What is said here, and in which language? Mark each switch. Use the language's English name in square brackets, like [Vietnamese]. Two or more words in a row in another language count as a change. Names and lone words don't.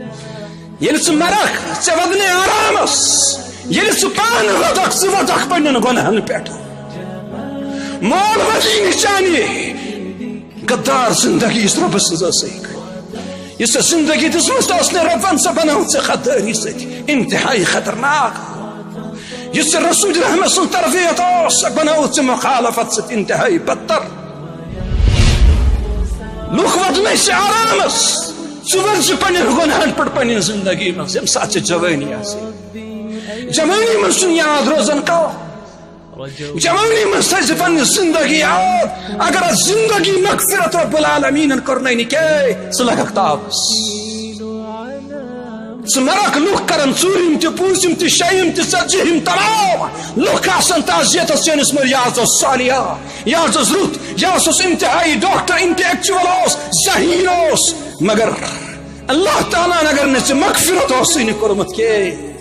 [Kashmiri] ژٕ مرکھ ژےٚ ودنے آرامس ییٚلہِ ژٕ پانہٕ ودکھ ژٕ ودکھ پننٮ۪ن گۄنہن پٮ۪ٹھ مول ودی نہٕ چانہِ غدار زندگی یُس رۄبہٕ سٕنٛز ٲسٕکھ یُس ژےٚ زندگی دِژمٕژ ٲس نہٕ رۄبن سۄ بنٲو ژےٚ غدٲری سۭتۍ انتہایی خطرناک یُس ژےٚ رسول رحمت سٕنٛز تربیت اوس سۄ بنٲو ژےٚ مخالفت سۭتۍ انتہایی بدتر لُکھ ودنے ژےٚ آرامس ژٕ ورزِ پننٮ۪ن گۄنہن پٮ۪ٹھ پننہِ زندگی منٛز ییٚمہِ ساتہٕ ژےٚ جوٲنی آسہِ جوٲنی منٛز چھُنہٕ یاد روزان کانٛہہ [Urdu] جوانی میں [Kashmiri] سج پن زندگی یاد اگر زندگی مغفرت رب العالمین کرنے نکے سلگک تابس سمرک لوک کرن ژوٗرِم تہِ پوٗژِم تہِ شیٚیِم تہِ ژتجِہِم تمام لوک آسن تعزیتس چٲنِس منٛز یہِ حظ اوس صالحہ یہِ حظ اوس رُت یہِ حظ اوس انتہائی ڈاکٹر انٹلیکچوَل اوس ذہین اوس مگر اللہ تعالیٰ اگر نہٕ ژےٚ مغفرت اوسُے نہٕ کوٚرمُت کینٛہہ